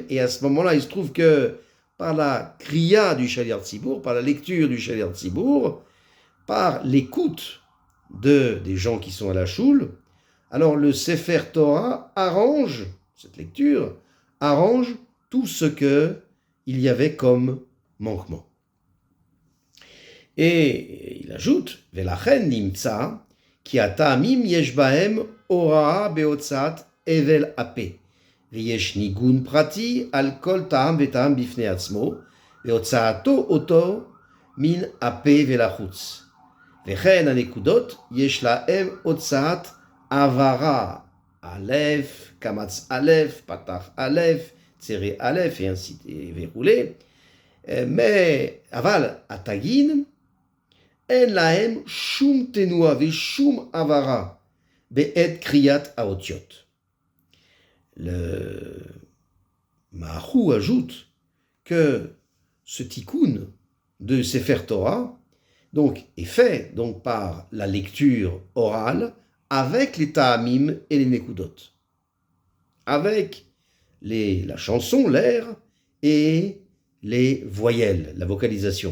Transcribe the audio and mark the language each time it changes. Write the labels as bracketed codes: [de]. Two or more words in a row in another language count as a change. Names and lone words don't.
[fr] Et à ce moment-là, il se trouve que par la kriya du [he] שליח ציבור, [fr] par la lecture du [he] שליח ציבור, [fr] par l'écoute des gens qui sont à la choule, alors le [he] ספר תורה [fr] arrange, cette lecture, arrange tout ce qu'il y avait comme manquement. Et il ajoute, [he] ולכן נמצא כי הטעמים יש בהם הוראה בהוצאת הבל הפה, ויש ניגון פרטי על כל טעם וטעם בפני עצמו, והוצאתו אותו מן הפה ולחוץ. וכן הנקודות יש להם הוצאת עברה, א', קמץ א', פתח א', צירי א', [fr] et ainsi [he] וכו'. אבל התגין, אין להם שום תנועה ושום עברה בעת קריאת האותיות. [fr] Le Mahou ajoute que ce tikkun de [he] ספר תורה [fr] donc, est fait donc, par la lecture orale avec les ta'amim et les nekudot, avec la chanson, l'air et les voyelles, la vocalisation.